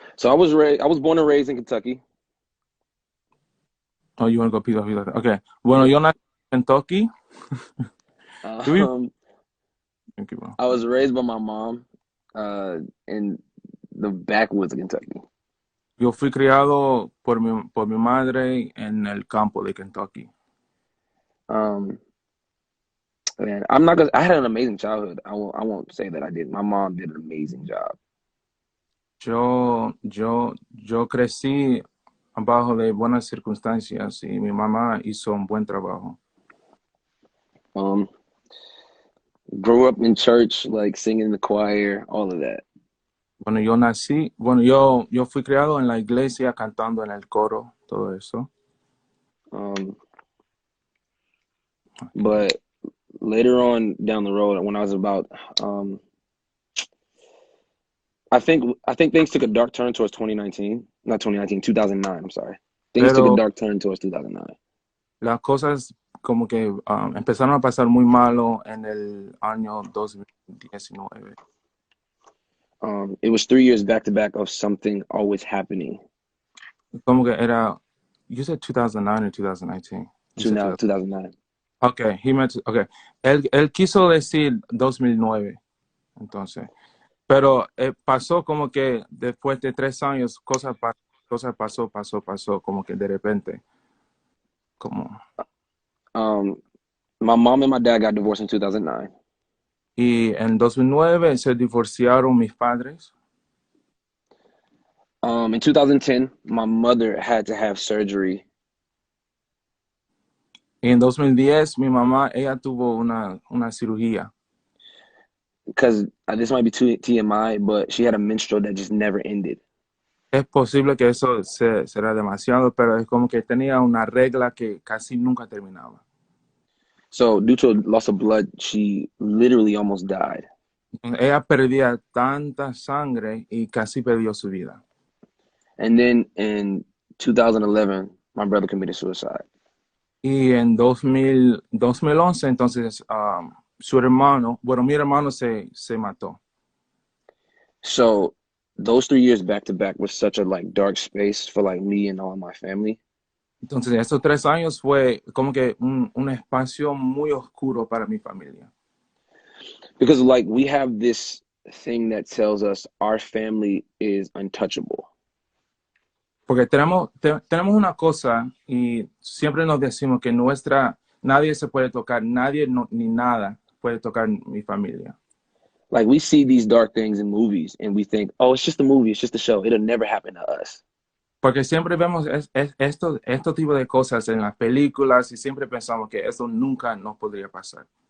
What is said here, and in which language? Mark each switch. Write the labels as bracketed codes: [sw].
[en] So I was born and raised in Kentucky. Oh, you want to go piece by piece like that? Okay. Bueno, Yeah. [es] yo nací en Kentucky. Yo vivo Um, en Kentucky. [en] I was raised by my mom, in the backwoods of Kentucky. [es] Yo fui criado por mi madre en el campo de Kentucky. [en] Um, and I'm not gonna. I had an amazing childhood. I won't say that I did. My mom did an amazing job. [es] Yo crecí bajo de buenas circunstancias y mi mamá hizo un buen trabajo. [en] Um, Grew up in church, like singing in the choir, all of that. [es] Bueno, yo fui criado en la iglesia cantando en el coro, todo eso. Um, Aquí. [en] but later on down the road, when I was about, I think things took a dark turn towards 2019, not 2019, 2009. I'm sorry. Things took a [es] Pero [en] dark turn towards 2009. [es] las cosas como que empezaron a pasar muy malo en el año 2019. [en] It was 3 years back to back of something always happening. [es] Como que era, [en] you said 2009 or 2019? You To said now 2000. 2009. Okay, okay. [es] Él quiso decir 2009, entonces. Pero pasó como que después de 3 años, cosas pasó, como que de repente, como... [en] Um, my mom and my dad got divorced in 2009. [es] Y en 2009 se divorciaron mis padres. [en] In 2010, my mother had to have surgery. [es] Y en 2010 mi mamá, ella tuvo una cirugía. [en] Because this might be too TMI, but she had a menstrual that just never ended. [es] Es posible que eso será demasiado, pero es como que tenía una regla que casi nunca terminaba. [en] So due to a loss of blood, she literally almost died. [es] Ella perdía tanta sangre y casi perdió su vida. [en] And then in 2011, my brother committed suicide. [es] Y en 2011, entonces, su hermano, bueno, mi hermano se mató. [en] So those 3 years back to back was such a like dark space for like me and all my family [es] Entonces, estos 3 años fue como que un espacio muy oscuro para mi familia. [en] because like we have this thing that tells us our family is untouchable. [es] Porque tenemos una cosa y siempre nos decimos que nadie se puede tocar, nadie ni nada puede tocar mi familia. [en] Like we see these dark things in movies and we think, oh, it's just a movie, it's just a show. It'll never happen to us. [es] Porque siempre vemos estos tipos de cosas en las películas y siempre pensamos que eso nunca nos podría pasar.